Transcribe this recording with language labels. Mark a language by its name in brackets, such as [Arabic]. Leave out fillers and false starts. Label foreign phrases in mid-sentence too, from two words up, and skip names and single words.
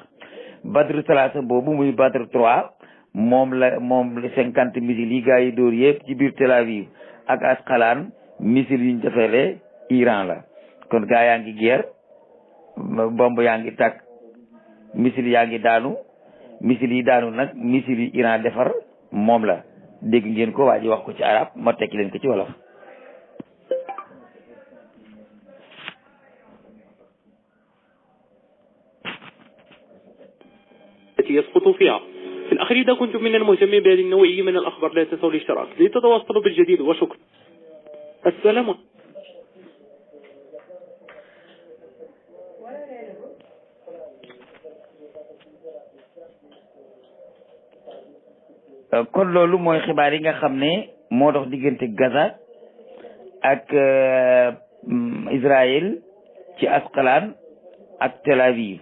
[Wolof] Badru Salasa boobu muy Badr 3 moom la 50 missiles yi gaa yi dóor yëpp ci biir Tel Aviv ak Asqalaan missiles yi ñu defaree Iran la. kon gaa yaa ngi guerre, bomb yaa ngi tàkk, missiles yaa ngi daanu. missiles yi daanu nag missiles yi Iran defar moom la. dégg ngeen ko, waa ji wax ko ci arab, ma tekki leen ko ci wolof. [Arabic] يسقط فيها. في الأخير إذا كنتم من المهتمين بهذه النوعية من الأخبار لا تنسوا الاشتراك لتتواصلوا بالجديد، وشكرا. السلام. [Wolof] kon loolu mooy xibaar yi nga xam ne moo dox diggante Gaza ak Israël ci Asqalaan ak Tel Aviv.